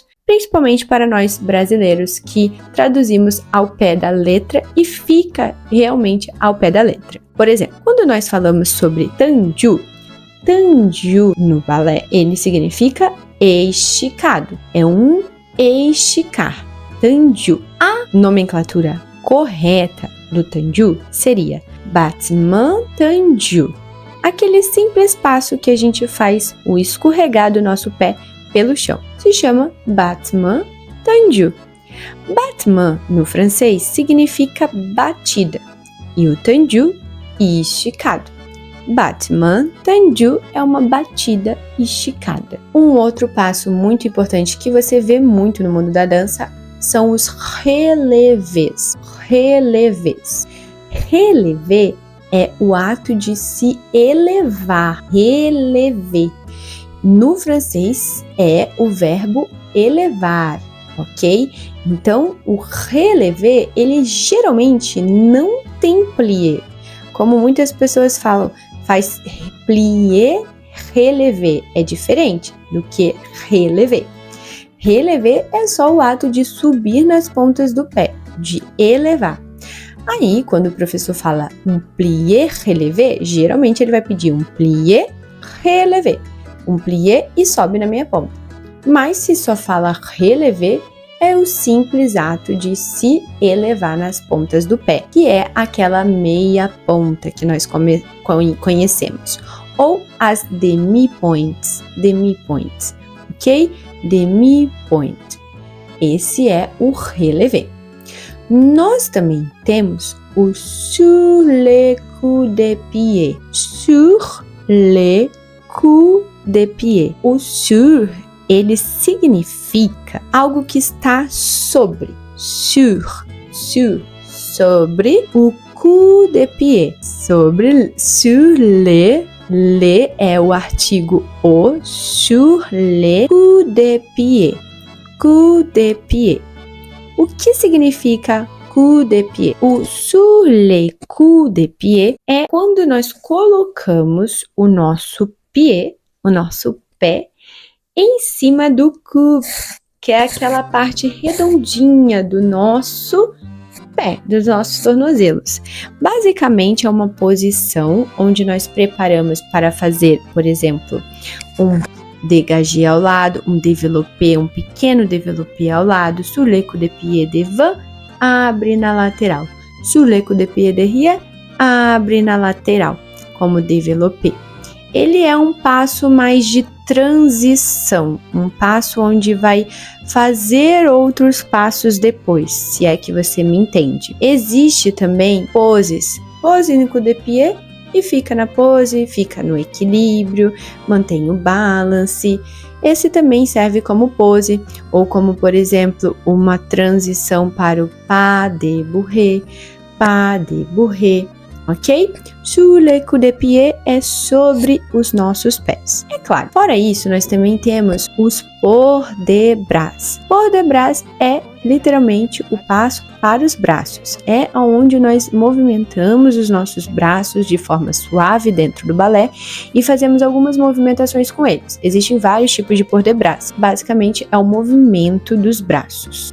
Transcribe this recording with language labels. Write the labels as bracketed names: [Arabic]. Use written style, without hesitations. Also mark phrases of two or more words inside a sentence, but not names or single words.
[Portuguese] Principalmente para nós brasileiros que traduzimos ao pé da letra e fica realmente ao pé da letra. Por exemplo, quando nós falamos sobre tendu no balé, ele significa esticado, é um esticar. Tendu. A nomenclatura correta do tendu seria [French] battement tendu. [Portuguese] Aquele simples passo que a gente faz o escorregar do nosso pé pelo chão. Se chama [French] battement tendu. [Portuguese] Battement no francês significa batida e o tendu esticado. [French] Battement tendu [Portuguese] é uma batida esticada. Um outro passo muito importante que você vê muito no mundo da dança são os relevés. Relevé é o ato de se elevar. Relever. No francês é o verbo elevar, ok? Então, o relevé, ele geralmente não tem plié. Como muitas pessoas falam, faz [French] plié, relevé [Portuguese] é diferente do que relevé. Relevé é só o ato de subir nas pontas do pé, de elevar. Aí, quando o professor fala um [French] plié relevé, [Portuguese] geralmente ele vai pedir um [French] plié relevé, [Portuguese] um plié e sobe na meia ponta. Mas se só fala relevé, é o simples ato de se elevar nas pontas do pé, que é aquela meia ponta que nós conhecemos, ou as demi-points, ok? Demi-point. Esse é o relevé. Nós também temos o [French] sur le coup de pied. Sur le coup de pied. [Portuguese] O sur, ele significa algo que está sobre. Sur, sobre o [French] coup de pied. [Portuguese] Sobre, [French] sur le [Portuguese] é o artigo o, [French] sur le coup de pied. Coup de pied. [Portuguese] O que significa [French] coup de pied? [Portuguese] O [French] sur le coup de pied [Portuguese] é quando nós colocamos o nosso pied, o nosso pé, em cima do coup, que é aquela parte redondinha do nosso pé, dos nossos tornozelos. Basicamente é uma posição onde nós preparamos para fazer, por exemplo, um dégagé ao lado, um développé, um pequeno développé ao lado, [French] sur le coup de pied devant, [Portuguese] abre na lateral. [French] Sur le coup de pied derrière, [Portuguese] abre na lateral, como développé. Ele é um passo mais de transição, um passo onde vai fazer outros passos depois, se é que você me entende. Existe também poses, pose no [French] coup de pied, [Portuguese] e fica na pose, fica no equilíbrio, mantém o balance. Esse também serve como pose, ou como, por exemplo, uma transição para o [French] pas de bourrée, [Portuguese] ok? [French] Sur le coup de pied [Portuguese] é sobre os nossos pés. É claro, fora isso, nós também temos os [French] port de bras. Port de bras [Portuguese] é literalmente o passo para os braços. É onde nós movimentamos os nossos braços de forma suave dentro do balé e fazemos algumas movimentações com eles. Existem vários tipos de [French] port de bras. [Portuguese] Basicamente é o movimento dos braços.